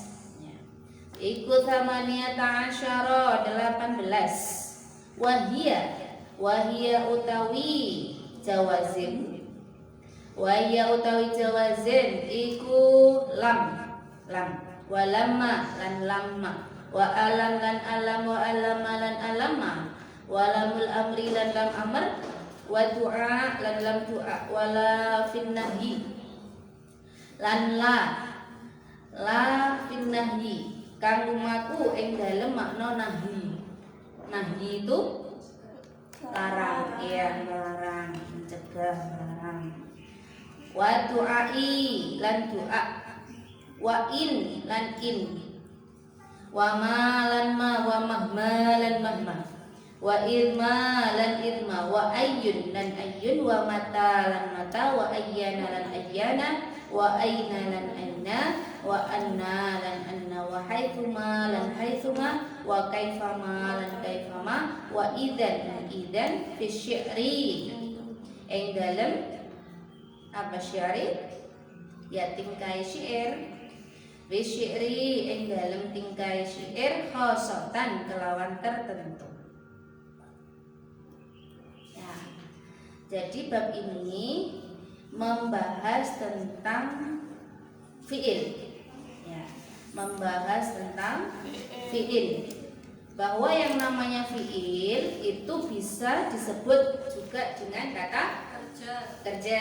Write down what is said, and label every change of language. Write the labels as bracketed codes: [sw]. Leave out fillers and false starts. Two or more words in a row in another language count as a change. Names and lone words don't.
[jv] Iku [ar] ثَمَانِيَةَ عَشَرَ [jv] 18. Wahia utawi jawazim, wahia utawi jawazim iku lam, walamma lan lamma, [ar] وَأَلَمْ [jv] lan alam, [ar] وَأَلَمَّا [jv] lan alama, [ar] وَلَامُ الْأَمْرِ [jv] lan lam amr, [ar] وَدُعَاءِ [jv] lan lam du'a, [ar] وَلَا فِي النَّهْيِ [jv] lan [ar] لَا فِي النَّهْيِ [jv] kang lumaku ing dalem makna nahyi. [id] Nahyi itu larang, ya larang, mencegah, larang. [ar] وَدُعَاءِ [jv] lan du'a, [ar] وَإِنْ [jv] lan in, [ar] وَمَا [jv] lan ma, [ar] وَمَهْمَا [jv] lan mahma, wa irma lan irma, [ar] وَأَيٌّ [jv] lan ayyun, [ar] وَمَتَى [jv] lan mata, [ar] وَأَيَّانَ [jv] lan ayyana, [ar] وَأَيْنَ [jv] lan aina, [ar] وَأَنَّى [jv] lan anna, [ar] وَحَيْثُمَا [jv] lan haitsuma, [ar] وَكَيْفَمَا [jv] lan kaifama, [ar] وَإِذًا [jv] lan idzan, [ar] فِي الشِّعْرِ [jv] ing dalem apa syi'ri, ya tingkai syair, [ar] فِي الشِّعْرِ [jv] ing dalem tingkai syair, khosatan kelawan tertentu. [id] Ya, jadi bab ini membahas tentang fi'il, ya, membahas tentang fi'il, bahwa yang namanya fi'il itu bisa disebut juga dengan kata kerja.